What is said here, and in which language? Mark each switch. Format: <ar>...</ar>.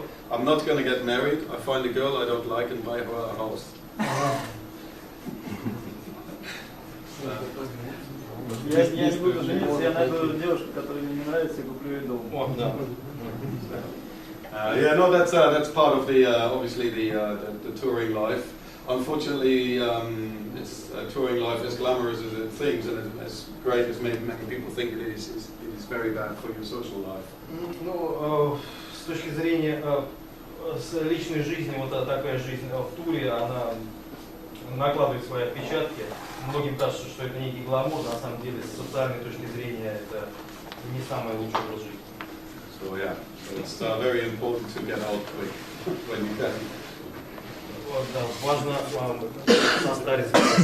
<en>I'm not going to get married. I find a girl I don't like and buy her a house.</en> <ru>Я не буду жениться, я найду девушку, которая мне не нравится, и куплю ей дом. О, да.</ru> <en>Yeah, no, that's part of the obviously the touring life. Unfortunately, touring life, as glamorous as it seems and as great as many people think it is very bad for your social life.</en> <ru>Ну, с точки зрения личной жизни, вот такая жизнь в туре, она накладывает свои отпечатки. Многим кажется, что это некий гламур, на самом деле, с социальной точки зрения, это не самый лучший образ жизни.</ru> <en>So yeah, it's very important to get out quick when you can.</en> <ru>Вот, да, важно состариться.</ru>